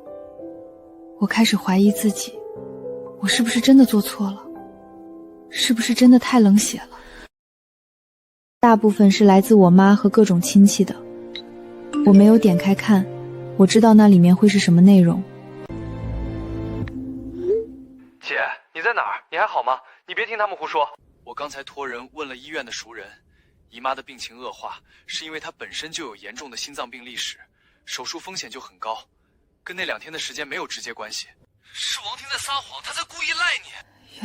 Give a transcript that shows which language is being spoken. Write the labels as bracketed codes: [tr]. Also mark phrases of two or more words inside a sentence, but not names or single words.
[zh] 我開始懷疑自己，我是不是真的做錯了？是不是真的太冷血了？大部分是來自我媽和各種親戚的，我沒有點開看，我知道那裡面會是什麼內容。姐，你在哪兒？ 你還好嗎？你別聽他們胡說。我剛才托人問了醫院的熟人，姨媽的病情惡化，是因為她本身就有嚴重的心臟病歷史，手術風險就很高，跟那2天的時間沒有直接關係。是王婷在撒謊，她在故意賴你。